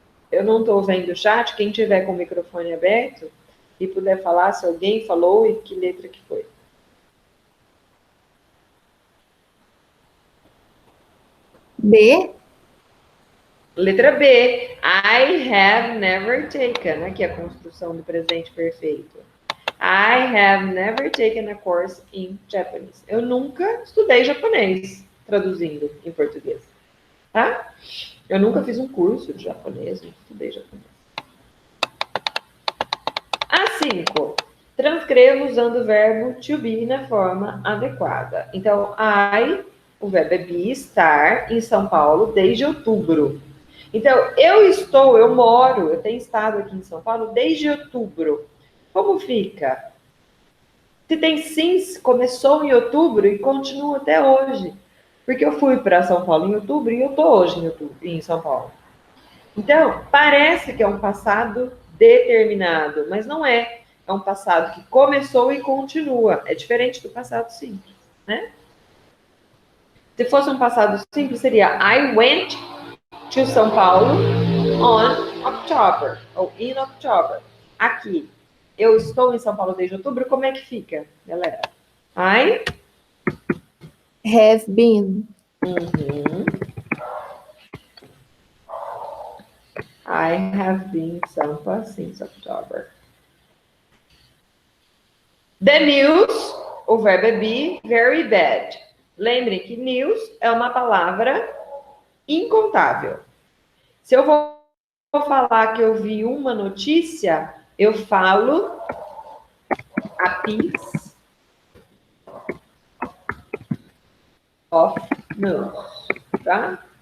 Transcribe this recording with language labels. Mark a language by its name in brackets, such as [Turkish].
[Portuguese] Eu não estou vendo o chat. Quem tiver com o microfone aberto e puder falar se alguém falou e que letra que foi. B. Letra B. [English] I have never taken. [Portuguese] Aqui a construção do presente perfeito. [English] I have never taken a course in Japanese. [Portuguese] Eu nunca estudei japonês, traduzindo em português. Tá? Eu nunca fiz um curso de japonês, não estudei japonês. A 5. Transcreva usando o verbo to be na forma adequada. Então, o verbo é be, estar em São Paulo desde outubro. Então, eu moro, eu tenho estado aqui em São Paulo desde outubro. Como fica? Se tem sim, começou em outubro e continua até hoje. Porque eu fui para São Paulo em outubro e eu estou hoje em São Paulo. Então, parece que é um passado determinado, mas não é. É um passado que começou e continua. É diferente do passado simples, né? Se fosse um passado simples, seria [English] I went to São Paulo on October, [Portuguese] ou [English] in October. [Portuguese] Aqui, eu estou em São Paulo desde outubro, como é que fica, galera? [English] I Have been. I have been in Sampa since October. The news, [Portuguese] o verbo é [English] be, very bad. [Portuguese] Lembrem que news é uma palavra incontável. Se eu vou falar que eu vi uma notícia, eu falo [English] a piece of news, [Portuguese] tá?